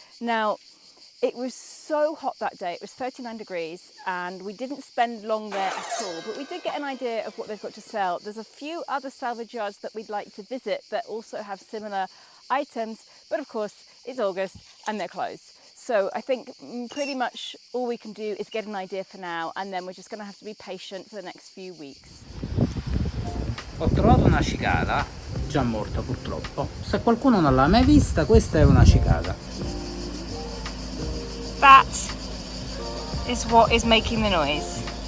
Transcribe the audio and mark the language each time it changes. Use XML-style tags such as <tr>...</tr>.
<en>Now, it was so hot that day, it was 39 degrees and we didn't spend long there at all, but we did get an idea of what they've got to sell. There's a few other salvage yards that we'd like to visit that also have similar items, but of course it's August and they're closed. So I think pretty much all we can do is get an idea for now and then we're just going to have to be patient for the next few weeks.</en> <it>Ho trovato una cicala, già morta purtroppo. Se qualcuno non l'ha mai vista, questa è una cicala.</it> <en>That is what is making the noise.</en>